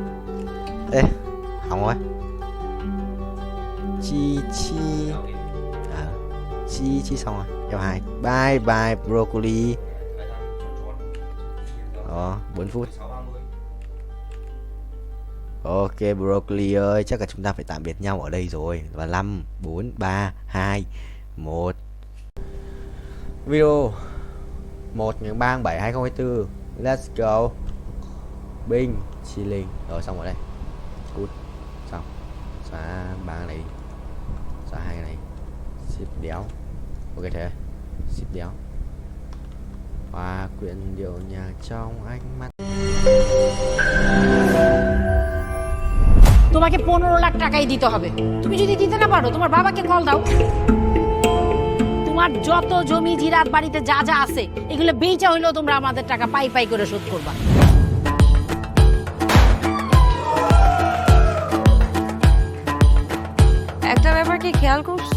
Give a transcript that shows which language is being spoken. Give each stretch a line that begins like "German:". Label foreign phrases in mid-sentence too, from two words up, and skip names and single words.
Vietnamese: Ê, hỏng rồi. Chi xong rồi. Kèo 2.
English: Bye broccoli. 4 phút.
Vietnamese: Ok broccoli ơi, chắc là chúng ta phải tạm biệt nhau ở đây rồi. Và 5 4 3 2 1. Video 1/3/7/2024.
English: Let's go.
Vietnamese: Binh chilling. Rồi xong rồi đây. Good. Xong. Xóa 3 cái này đi. Xóa 2 cái này. Ship đéo. Ok thế. Ship đéo. Hòa quyện điệu nhạc trong ánh mắt.
Bangla: তোমাকে 15 লাখ টাকাই দিতে হবে। তুমি যদি দিতে না পারো তোমার বাবাকে কল দাও। তোমার যত জমি জিরাত বাড়িতে যা যা আছে এগুলো বেচা হইলো তোমরা আমাদের টাকা পাই করে শোধ করবা। একটা ব্যাপার কি খেয়াল করছো?